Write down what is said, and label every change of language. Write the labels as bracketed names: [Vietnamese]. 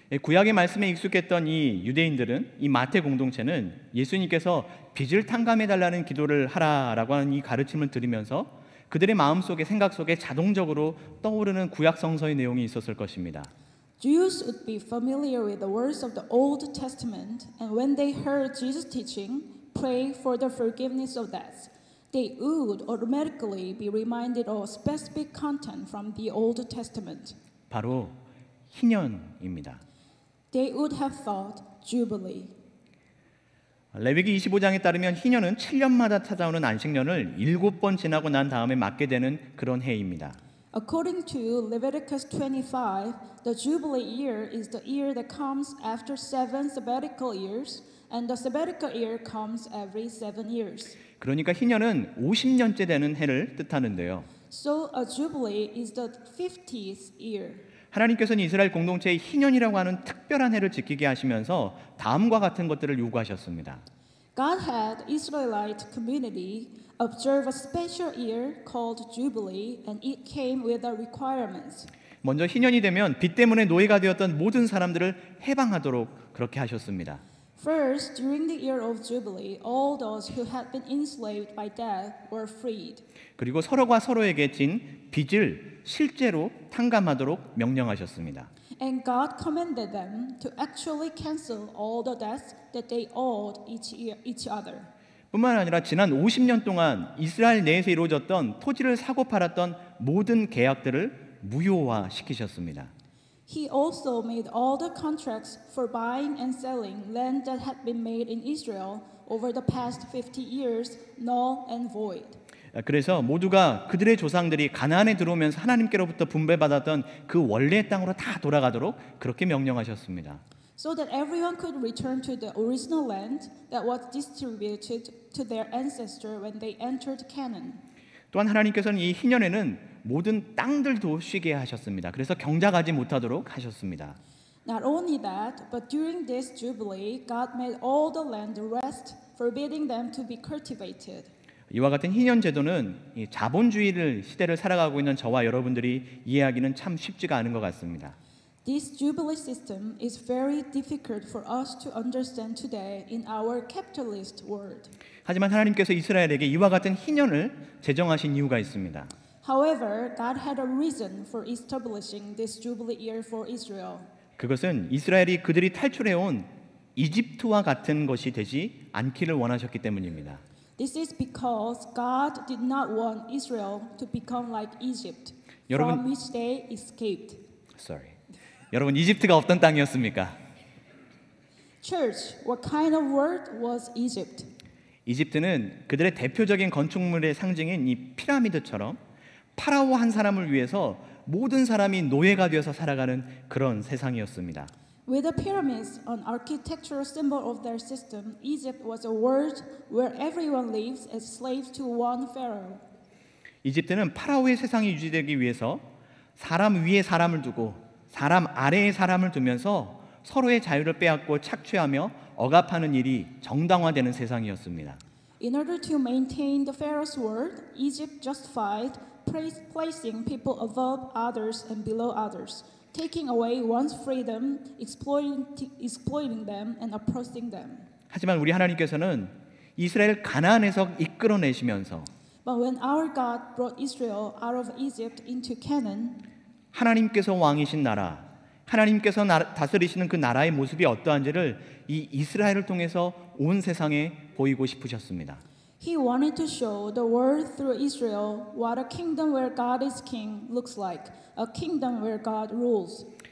[Korean] 구약의 말씀에 익숙했던 이 유대인들은 이 마태 공동체는 예수님께서 빚을 탕감해 달라는 기도를 하라라고 하는 이 가르침을 들으면서 그들의 마음속에 생각 속에 자동적으로 떠오르는 구약 성서의 내용이 있었을 것입니다. [English] Jews would be familiar with the words of the Old Testament, and when they heard Jesus teaching, pray for the forgiveness of debts, they would automatically be reminded of specific content from the Old Testament. [Korean] 바로 희년입니다. [English] They would have thought Jubilee. [Korean] 레위기 25장에 따르면 희년은 7년마다 찾아오는 안식년을 7번 지나고 난 다음에 맞게 되는 그런 해입니다. [English] According to Leviticus 25, the Jubilee year is the year that comes after 7 sabbatical years, and the sabbatical year comes every 7 years. [Korean] 그러니까 희년은 50년째 되는 해를 뜻하는데요. [English] So a Jubilee is the 50th year. [Korean] 하나님께서는 이스라엘 공동체의 희년이라고 하는 특별한 해를 지키게 하시면서 다음과 같은 것들을 요구하셨습니다. [English] God had Israelite community observe a special year called Jubilee, and it came with the requirements. [Korean] 먼저 희년이 되면 빚 때문에 노예가 되었던 모든 사람들을 해방하도록 그렇게 하셨습니다. [English] First, during the year of Jubilee, all those who had been enslaved by death were freed. [Korean] 그리고 서로가 서로에게 진 빚을 실제로 탕감하도록 명령하셨습니다. [English] And God commanded them to actually cancel all the debts that they owed each other. [Korean] 뿐만 아니라 지난 50년 동안 이스라엘 내에서 이루어졌던 토지를 사고 팔았던 모든 계약들을 무효화시키셨습니다. [English] He also made all the contracts for buying and selling land that had been made in Israel over the past 50 years null and void. [Korean] 그래서 모두가 그들의 조상들이 가나안에 들어오면서 하나님께로부터 분배받았던 그 원래의 땅으로 다 돌아가도록 그렇게 명령하셨습니다. [English] So that everyone could return to the original land that was distributed to their ancestor when they entered Canaan. [Korean] 또한 하나님께서는 이 희년에는 모든 땅들도 쉬게 하셨습니다. 그래서 경작하지 못하도록 하셨습니다. [English] Not only that, but during this jubilee, God made all the land rest, forbidding them to be cultivated. [Korean] 이와 같은 희년 제도는 이 자본주의를 시대를 살아가고 있는 저와 여러분들이 이해하기는 참 쉽지가 않은 것 같습니다. [English] This jubilee system is very difficult for us to understand today in our capitalist world. [Korean] 하지만 하나님께서 이스라엘에게 이와 같은 희년을 제정하신 이유가 있습니다. [English] However, God had a reason for establishing this jubilee year for Israel. [Korean] 그것은 이스라엘이 그들이 탈출해온 이집트와 같은 것이 되지 않기를 원하셨기 때문입니다. [English] This is because God did not want Israel to become like Egypt, [Korean] 여러분- [English] from which they escaped. [Korean] 여러분, 이집트가 어떤 땅이었습니까? [English] Church, what kind of world was Egypt? [Korean] 이집트는 그들의 대표적인 건축물의 상징인 이 피라미드처럼 파라오 한 사람을 위해서 모든 사람이 노예가 되어서 살아가는 그런 세상이었습니다. [English] With the pyramids, an architectural symbol of their system, Egypt was a world where everyone lives as slaves to one pharaoh. [Korean] 이집트는 파라오의 세상이 유지되기 위해서 사람 위에 사람을 두고 사람 아래에 사람을 두면서 서로의 자유를 빼앗고 착취하며 억압하는 일이 정당화되는 세상이었습니다. [English] In order to maintain the pharaoh's word, Egypt justified placing people above others and below others, taking away one's freedom, exploiting them, and oppressing them. [Korean] 하지만 우리 하나님께서는 이스라엘 가나안에서 이끌어내시면서 [English] But when our God brought Israel out of Egypt into Canaan, [Korean] 하나님께서 왕이신 나라, 하나님께서 다스리시는 그 나라의 모습이 어떠한지를 이 이스라엘을 통해서 온 세상에 보이고 싶으셨습니다. [English] He wanted to show the world through Israel what a kingdom where God is king looks like, a kingdom where God rules.